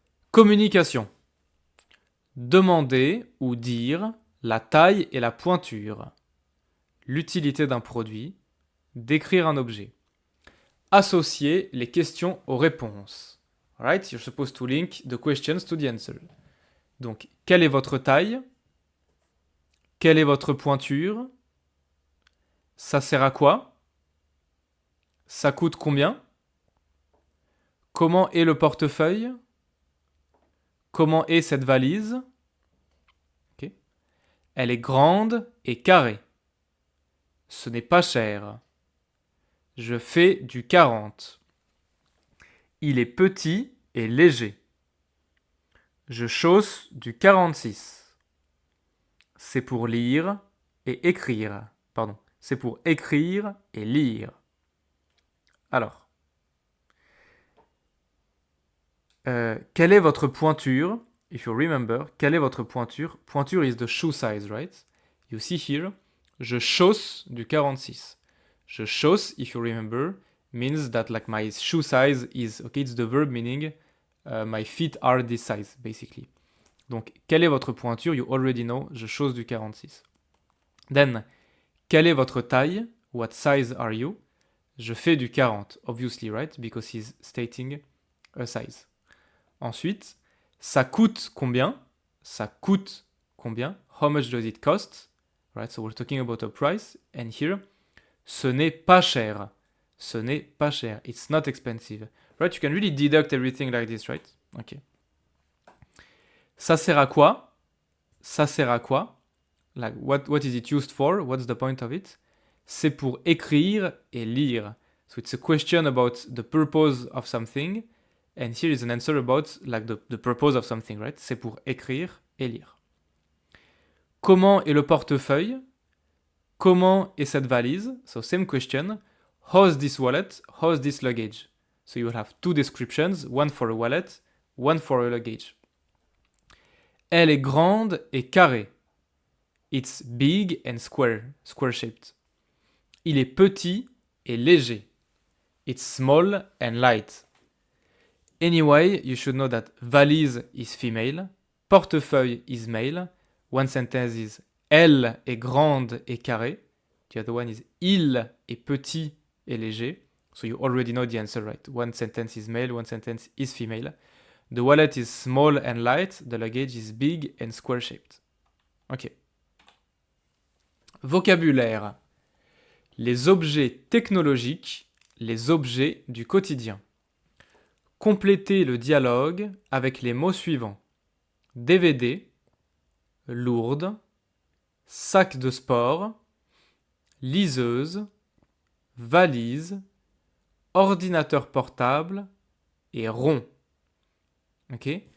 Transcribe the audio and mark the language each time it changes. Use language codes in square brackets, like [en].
[fr] Communication. Demander ou dire la taille et la pointure. L'utilité d'un produit. Décrire un objet. Associer les questions aux réponses. [en] Alright, you're supposed to link the questions to the answer. [fr] Donc, quelle est votre taille? Quelle est votre pointure? Ça sert à quoi? Ça coûte combien? Comment est le portefeuille? Comment est cette valise? Okay. Elle est grande et carrée. Ce n'est pas cher. Je fais du 40. Il est petit et léger. Je chausse du 46. C'est pour lire et écrire. Pardon. C'est pour écrire et lire. Alors. Quelle est votre pointure? [en] If you remember, [fr] quelle est votre pointure? [en] Pointure is the shoe size, right? You see here, [fr] je chausse du 46. Je chausse, [en] if you remember, means that like my shoe size is, okay, it's the verb meaning my feet are this size, basically. [fr] Donc, quelle est votre pointure? [en] You already know, [fr] je chausse du 46. [en] Then, [fr] quelle est votre taille? [en] What size are you? [fr] Je fais du 40, [en] obviously, right? Because he's stating a size. [fr] Ensuite, ça coûte combien? Ça coûte combien? [en] How much does it cost? Right, so we're talking about a price. And here, [fr] ce n'est pas cher. Ce n'est pas cher. [en] It's not expensive. Right, you can really deduct everything like this, right? [fr] Okay. Ça sert à quoi? Ça sert à quoi? [en] Like, what is it used for? What's the point of it? [fr] C'est pour écrire et lire. [en] So it's a question about the purpose of something. And here is an answer about like the purpose of something, right? [fr] C'est pour écrire et lire. Comment est le portefeuille? Comment est cette valise? [en] So same question. How's this wallet? How's this luggage? So you will have two descriptions, one for a wallet, one for a luggage. [fr] Elle est grande et carrée. [en] It's big and square-shaped. [fr] Il est petit et léger. [en] It's small and light. Anyway, you should know that valise is female, portefeuille is male. One sentence is [fr] elle est grande et carrée. [en] The other one is [fr] il est petit et léger. [en] So you already know the answer, right? One sentence is male, one sentence is female. The wallet is small and light. The luggage is big and square-shaped. [fr] Ok. Vocabulaire. Les objets technologiques, les objets du quotidien. Complétez le dialogue avec les mots suivants. DVD, lourde, sac de sport, liseuse, valise, ordinateur portable et rond. Ok?